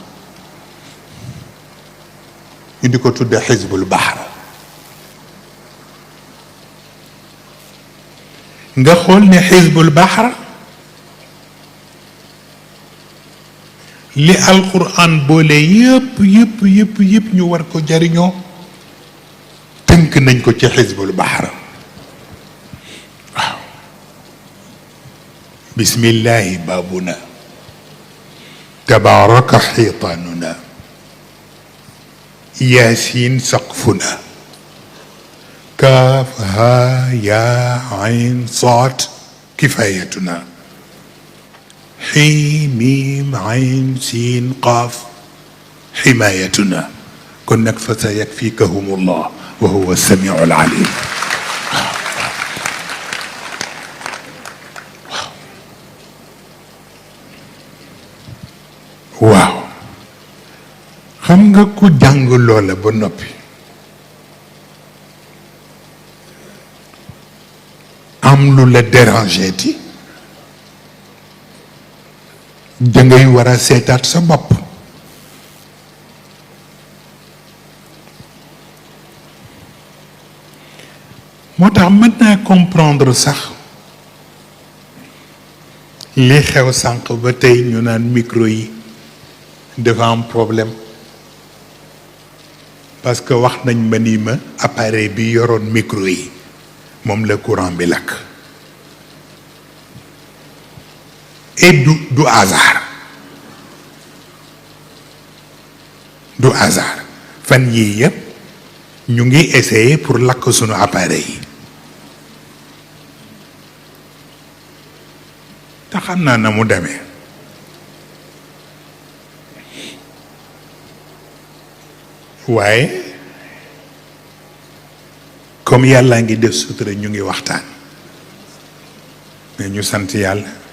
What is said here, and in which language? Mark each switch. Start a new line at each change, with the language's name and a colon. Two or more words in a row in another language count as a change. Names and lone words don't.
Wolof: ñu di ko tudde xisbul baxar nga xool ne xisbul baxar li alquran boole yëpp yëpp yëpp yëpp ñu war ko jariñoo tënk nañ ko ci xisbul baxar waaw
Arabic: بسم الله بابنا تبارك حيطاننا ياسين سقفنا كاف ها يا عين صاد كفايتنا حين ميم عين سين قاف حمايتنا كنك فسيكفيكهم الله وهو السميع العليم
Wolof: واو xam nga ku jàng loola ba noppi am lu la déranger ti dangay war a seetaat sa bopp moo tax mën naa comprendre sax li xew sànq ba tey ñu naan micro yi dafa am problème
French: parce que
Wolof: wax nañ ma ni ma appareil bi yoroon micro yi moom la courant bi lakk
French: et du hasard du hasard
Wolof: fan yii yëpp ñu ngi
French: essayer pour
Wolof: lakk sunu appareil yi te xam naa na mu demee waaye comme yàlla ngi def sutura ñu ngi waxtaan mais ñu sant yàlla